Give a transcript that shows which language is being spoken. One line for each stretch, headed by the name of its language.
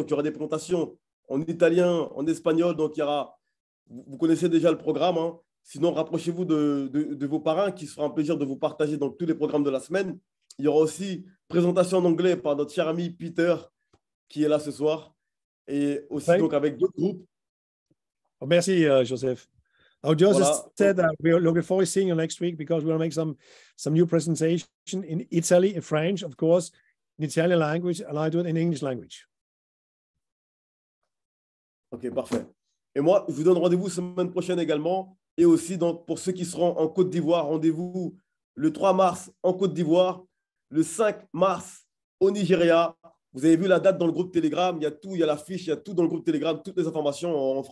French: Donc, il y aura des présentations en italien, en espagnol. Donc, il y aura… Vous connaissez déjà le programme. Hein. Sinon, rapprochez-vous de vos parrains qui se fera un plaisir de vous partager dans tous les programmes de la semaine. Il y aura aussi présentation en anglais par notre cher ami Peter qui est là ce soir. Et aussi donc avec d'autres groupes. Oh, merci, Joseph.
English: Joseph said that we are looking forward to seeing you next week because we'll make some new presentation in Italy, in French, of course, in Italian language, and I do it in English language.
French: OK, parfait. Et moi, je vous donne rendez-vous semaine prochaine également. Et aussi, donc, pour ceux qui seront en Côte d'Ivoire, rendez-vous le 3 mars en Côte d'Ivoire, le 5 mars au Nigeria. Vous avez vu la date dans le groupe Telegram. Il y a tout, il y a la fiche, il y a tout dans le groupe Telegram, toutes les informations.